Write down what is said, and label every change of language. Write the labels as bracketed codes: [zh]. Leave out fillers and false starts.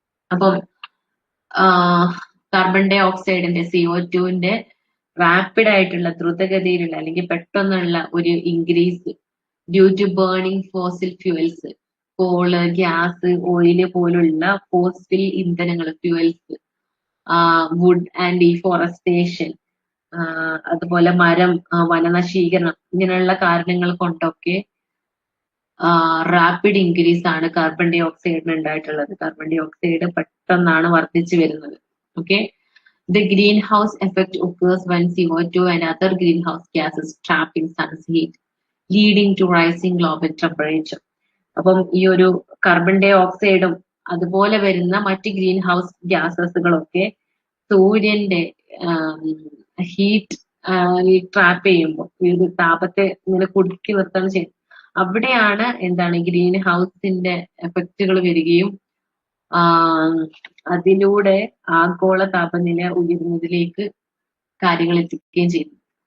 [ml] അപ്പം carbon dye ഓക്സൈഡിന്റെ CO2ന്റെ rapid ആയിട്ടുള്ള ദ്രുതഗതിയിലുള്ള അല്ലെങ്കിൽ പെട്ടെന്നുള്ള ഒരു [en] increase due to burning fossil fuels, [ml] call, gas, oil പോലുള്ള ഫോസിൽ ഇന്ധനങ്ങൾ, ഫ്യൂവൽസ്, വുഡ് ആൻഡ് ഡീഫോറസ്റ്റേഷൻ, അതുപോലെ മരം, വനനശീകരണം, ഇങ്ങനെയുള്ള കാരണങ്ങൾ കൊണ്ടൊക്കെ റാപ്പിഡ് ഇൻക്രീസ് ആണ് കാർബൺ ഡൈ ഓക്സൈഡിന് ഉണ്ടായിട്ടുള്ളത്. കാർബൺ ഡൈ ഓക്സൈഡ് പെട്ടെന്നാണ് വർദ്ധിച്ചു വരുന്നത്. [en] Okay, the greenhouse effect occurs when CO2 and other greenhouse gases trapped in sun's heat, leading to rising global temperature. [ml] അപ്പം ഈ ഒരു കാർബൺ ഡൈ ഓക്സൈഡും അതുപോലെ വരുന്ന മറ്റ് ഗ്രീൻ ഹൗസ് ഗ്യാസസുകളൊക്കെ സൂര്യന്റെ ഹീറ്റ് ട്രാപ്പ് ചെയ്യുമ്പോൾ ഈ ഒരു താപത്തെ ഇങ്ങനെ കുടുക്കി നിർത്തുകയാണ് ചെയ്യുന്നത്. അവിടെയാണ് എന്താണ് ഗ്രീൻ ഹൗസിന്റെ എഫക്റ്റുകൾ വരികയും അതിലൂടെ ആഗോള താപനില ഉയരുന്നതിലേക്ക് കാര്യങ്ങൾ എത്തിക്കുകയും ചെയ്യുന്നു.